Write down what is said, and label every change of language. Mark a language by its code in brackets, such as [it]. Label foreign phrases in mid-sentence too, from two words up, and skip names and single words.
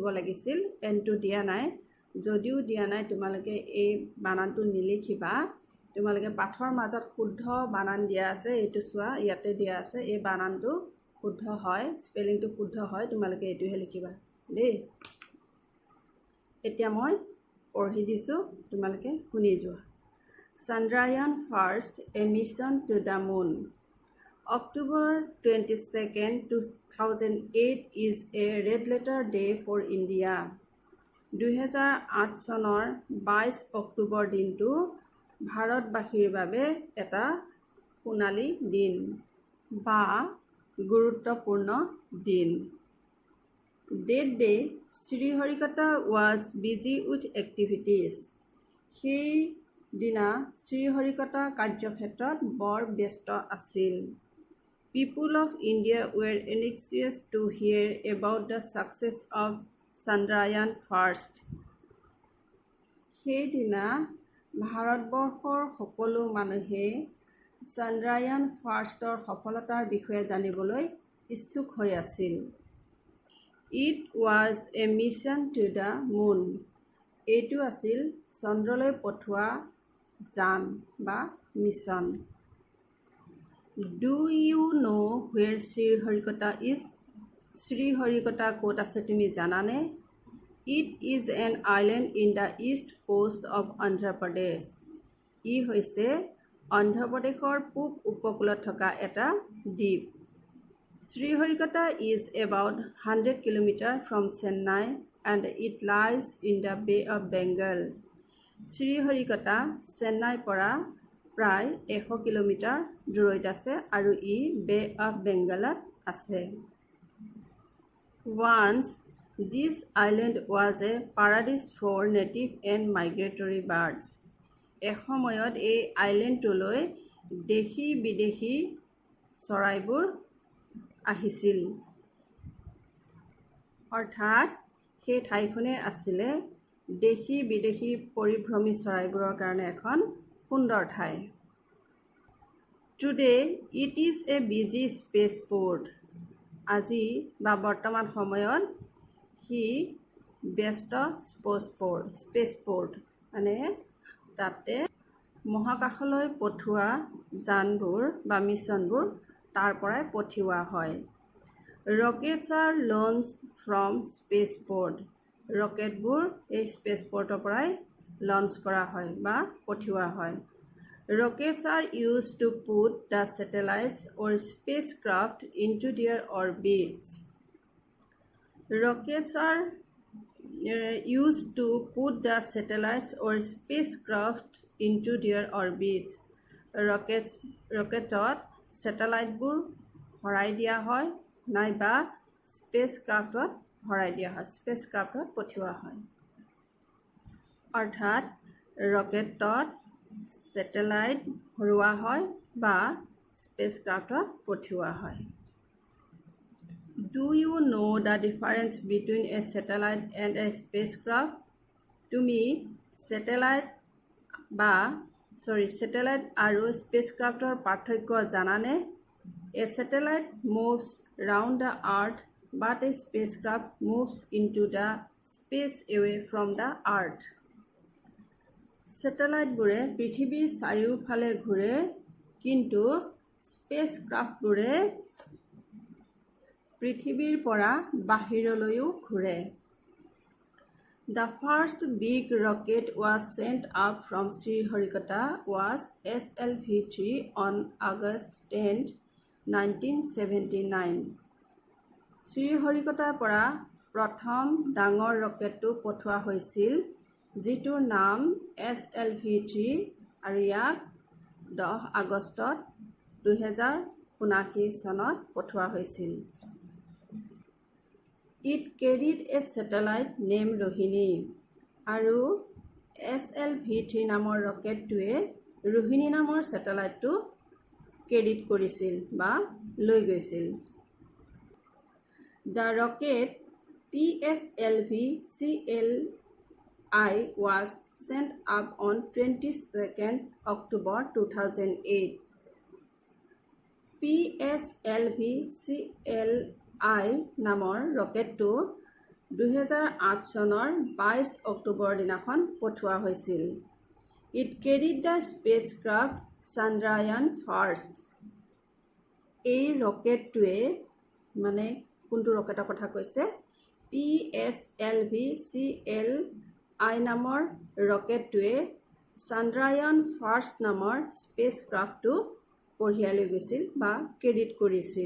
[as] লাগিছিল এনটো দিয়া নাই যদিও দিয়া নাই তোমালোকে এই বানানটো নিলিখিবা তোমালোকে পাঠৰ মাজত শুদ্ধ বানান দিয়া আছে এইটো চোৱা ইয়াতে দিয়া আছে এই বানানটো শুদ্ধ হয় স্পেলিংটো শুদ্ধ হয় তোমালোকে এইটোহে লিখিবা দেই এতিয়া মই পঢ়ি দিছো তোমালোকে শুনি যোৱা [en] Chandrayaan First, a mission to the moon. October 22nd, 2008 is a red letter day for India. [as] 2008 চনৰ 22 অক্টোবৰ দিনটো ভাৰতবাসীৰ বাবে এটা সোণালী দিন বা গুৰুত্বপূৰ্ণ দিন [en] That day, Sriharikota was busy with activities. [as] সেই দিনা শ্ৰীহৰিকটা কাৰ্যক্ষেত্ৰত বৰ ব্যস্ত আছিল [en] People of India were anxious to hear about the success of Chandrayaan First. [as] সেই দিনা ভাৰতবৰ্ষৰ সকলো মানুহে চন্দ্ৰায়ন ফাৰ্ষ্টৰ সফলতাৰ বিষয়ে জানিবলৈ ইচ্ছুক হৈ আছিল [en] It was a mission to the moon. [as] এইটো আছিল চন্দ্ৰলৈ পঠোৱা যান বা মিছন [en] Do you know where Sriharikota is? [as] Sriharikota ক'ত আছে তুমি জানানে? [en] It is an island in the east coast of Andhra Pradesh. [as] ই হৈছে অন্ধ্ৰপ্ৰদেশৰ পূব উপকূলত থকা এটা দ্বীপ। [en] Sriharikota is about 100 km from Chennai and it lies in the Bay of Bengal. [as] Sriharikota চেন্নাইৰ পৰা প্ৰায় 100 কিলোমিটাৰ দূৰৈত আছে আৰু ই বে অফ বেংগলত আছে। [en] Once, this island was a paradise for native and migratory birds. [as] এসময়ত এই আইলেণ্ডটোলৈ দেশী বিদেশী চৰাইবোৰ আহিছিল। অৰ্থাৎ সেই ঠাইখনে আছিলে দেশী বিদেশী পৰিভ্ৰমী চৰাইবোৰৰ কাৰণে এখন সুন্দৰ ঠাই। [en] Today, it is a busy spaceport. [as] আজি বা বৰ্তমান সময়ত সি ব্যস্ত স্পেচপোৰ্ট মানে তাতে মহাকাশলৈ পঠোৱা যানবোৰ বা মিছনবোৰ তাৰ পৰাই পঠিওৱা হয়। [en] Rockets are launched from spaceport. [as] ৰকেটবোৰ এই স্পেচপোৰ্টৰ পৰাই লঞ্চ কৰা হয় বা পঠিওৱা হয়। [en] Rockets are used to put the satellites or spacecraft into their orbits. Rockets are used to put the satellites or spacecraft into their orbits. [as] ৰকেটত ছেটেলাইটবোৰ ভৰাই দিয়া হয় নাইবা স্পেচক্ৰাফ্টত ভৰাই দিয়া হয়, স্পেচক্ৰাফ্টত পঠিওৱা হয়। অৰ্থাৎ ৰকেটত ছেটেলাইট ভৰোৱা হয় বা স্পেচক্ৰাফ্টত পঠিওৱা হয়। [en] Do you know the difference between a satellite and a spacecraft? [as] তুমি ছেটেলাইট আৰু স্পেচক্ৰাফ্টৰ পাৰ্থক্য জানানে? [en] A satellite moves round the earth but a spacecraft moves into the space away from the earth. [as] ছেটেলাইটবোৰে পৃথিৱীৰ চাৰিওফালে ঘূৰে কিন্তু স্পেচক্ৰাফ্টবোৰে পৃথিৱীৰ পৰা বাহিৰলৈও ঘূৰে। [en] The first big rocket was sent up from Sriharikota was SLV-3 on August 10, 1979. [as] শ্ৰীহৰিকোটাৰ পৰা প্ৰথম ডাঙৰ ৰকেটটো পঠোৱা হৈছিল যিটোৰ নাম SLV-3 আৰু ইয়াক 10 আগষ্টত 2079 চনত পঠোৱা হৈছিল। [en] It carried a satellite named Rohini [as] আৰু SLV-3 নামৰ ৰকেটটোৱে ৰোহিণী নামৰ ছেটেলাইটটো কেৰিড কৰিছিল বা লৈ গৈছিল। [en] The rocket PSLV-CLI was sent up on 22nd October 2008. [as] PSLV-CLI নামৰ ৰকেটটো 2008 চনৰ 22 অক্টোবৰ দিনাখন পঠোৱা হৈছিল। [en] It carried the spacecraft Chandrayaan-1. [as] এই ৰকেটটোৱে মানে কোনটো ৰকেটৰ কথা কৈছে PSLV-CLI নামৰ ৰকেটটোৱে Chandrayaan-1 নামৰ স্পেচক্ৰাফ্টটো কঢ়িয়াই লৈ গৈছিল বা কেৰিড কৰিছিল।